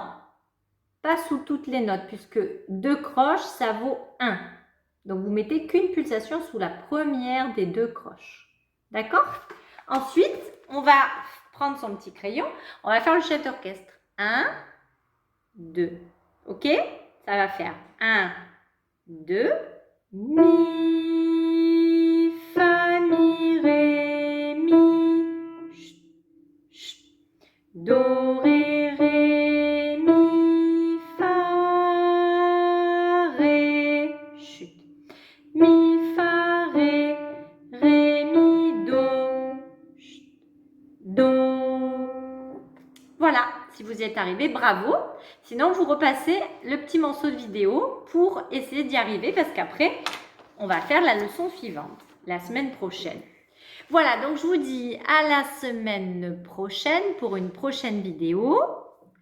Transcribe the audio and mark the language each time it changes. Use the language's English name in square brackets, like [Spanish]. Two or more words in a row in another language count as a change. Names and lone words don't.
[French] Pas sous toutes les notes, puisque 2 croches, ça vaut 1. Donc, vous mettez qu'une pulsation sous la première des 2 croches. D'accord? Ensuite, on va prendre son petit crayon. On va faire le chef d'orchestre. 1, 2. OK? Ça va faire 1, 2. Mi, fa, mi, ré, mi. Chut, chut. Do, ré, ré, mi, fa, ré. Chut. Mi, fa, ré, mi, do. Chut. Do. Voilà, si vous y êtes arrivé, bravo. Sinon, vous repassez le petit morceau de vidéo pour essayer d'y arriver parce qu'après, on va faire la leçon suivante, la semaine prochaine. Voilà, donc je vous dis à la semaine prochaine pour une prochaine vidéo.